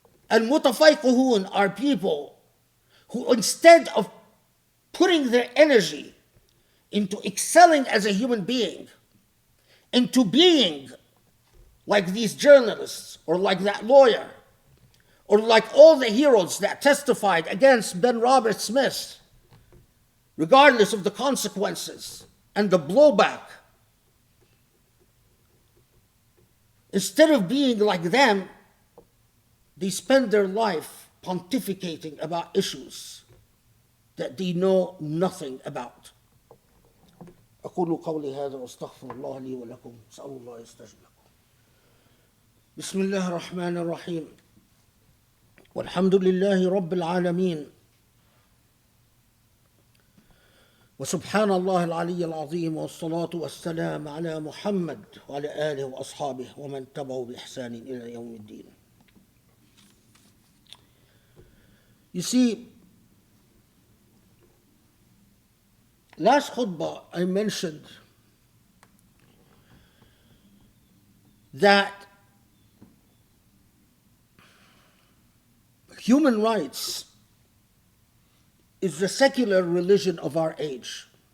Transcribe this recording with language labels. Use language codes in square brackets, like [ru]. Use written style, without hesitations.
[en] Al-mutafayqihun are people who, instead of putting their energy into excelling as a human being, into being like these journalists or like that lawyer, or like all the heroes that testified against Ben Robert Smith, regardless of the consequences and the blowback, instead of being like them, they spend their life pontificating about issues that they know nothing about. [ar] أقول قولي هذا واستغفر الله لي ولكم أسأل الله يستجيب لكم. بسم الله الرحمن الرحيم. والحمد لله رب العالمين. وسبحان الله العلي العظيم والصلاة والسلام على محمد وعلى آله وأصحابه ومن تبعه بإحسان إلى يوم الدين. [en] You see, last khutbah I mentioned that human rights is the secular religion of our age.